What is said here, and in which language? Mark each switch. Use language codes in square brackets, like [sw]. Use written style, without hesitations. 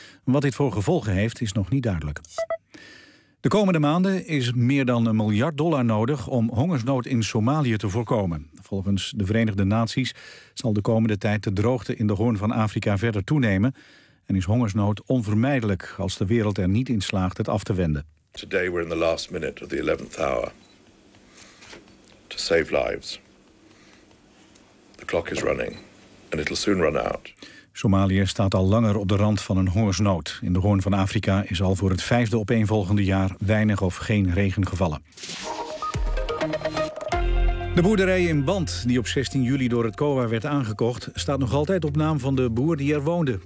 [nl] Wat dit voor gevolgen heeft, is nog niet duidelijk. De komende maanden is meer dan $1 miljard nodig om hongersnood in Somalië te voorkomen. Volgens de Verenigde Naties zal de komende tijd de droogte in de Hoorn van Afrika verder toenemen en is hongersnood onvermijdelijk als de wereld er niet in slaagt het af te wenden. [en] Today we're in the last minute of the 11th hour to save lives. The clock is running and it'll soon run out. [nl] Somalië staat al langer op de rand van een hongersnood. In de Hoorn van Afrika is al voor het 5e opeenvolgende jaar weinig of geen regen gevallen. De boerderij in Band, die op 16 juli door het COA werd aangekocht, staat nog altijd op naam van de boer die er woonde.